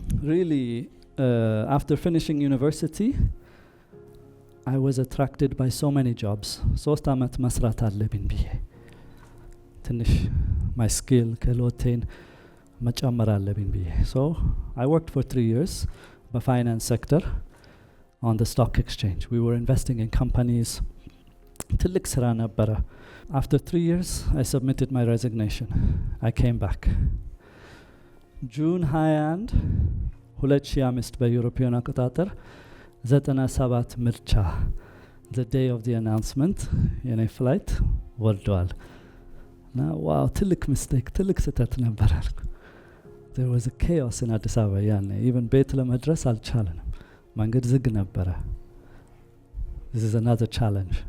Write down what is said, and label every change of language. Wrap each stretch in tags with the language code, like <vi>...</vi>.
<en>Really, after finishing university, I was attracted by so many jobs.</en> <am>ሶስት አመት መስራት አለብኝ ብዬ ትንሽ</am> <en>my skill</en> <am>ከሎቴን መጨመር አለብኝ ብዬ.</am> <en>So I worked for 3 years the finance sector on the stock exchange. We were investing in companies.</en> <am>ትልቅ ስራ ነበረ.</am> <en>After 3 years, I submitted my resignation. I came back. June 21 2005</en> <am>በዩሮፒያን አቆጣጠር 97 ምርጫ</am> <en>the day of the announcement</en> <am>የኔ</am> <en>flight</en> <am>ወርዷል. ዋው ትልቅ</am> <en>mistake</en> <am>ትልቅ ስህተት ነበር አልኩ.</am> <en>There was a chaos in Addis Ababa</en> <am>ያኔ</am> <en>even</en> <am>ቤት ለመድረስ አልቻለንም. መንገድ ዝግ ነበረ.</am> <en>This is another challenge.</en>